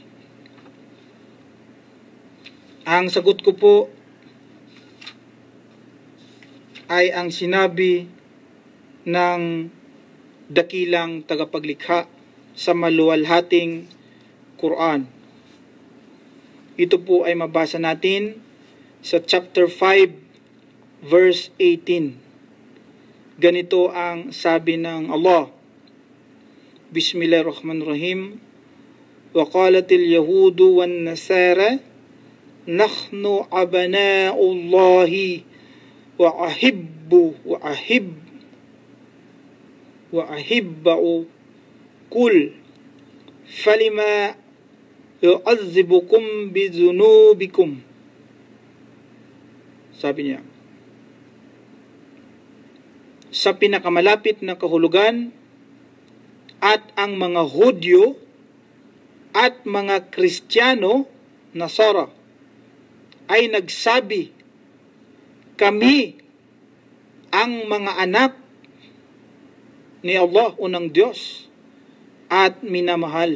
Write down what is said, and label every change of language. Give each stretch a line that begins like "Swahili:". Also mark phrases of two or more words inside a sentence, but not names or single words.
Filipino: Ang sagot ko po ay ang sinabi ng dakilang tagapaglikha sa maluwalhating Quran. Ito po ay mabasa natin sa chapter 5 verse 18. Ganito ang sabi ng Allah.
Arabic: بسم الله الرحمن الرحيم وقالت اليهود والنصارى نحن أبناء الله وأحباؤه قل فلم يعذبكم بذنوبكم.
Filipino: Sabi niya, sa pinakamalapit na kahulugan at ang mga Hudyo at mga Kristiyano, Nasara, ay nagsabi, kami ang mga anak ni Allah o ng Diyos at minamahal.